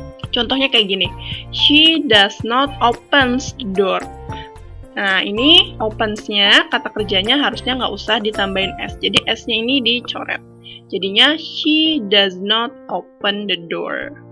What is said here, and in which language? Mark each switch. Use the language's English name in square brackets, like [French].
[Indonesian] Contohnya kayak gini, [English] she does not opens the door. [Indonesian] Nah, ini opens-nya, kata kerjanya harusnya nggak usah ditambahin S. Jadi, S-nya ini dicoret. Jadinya, [English] she does not open the door.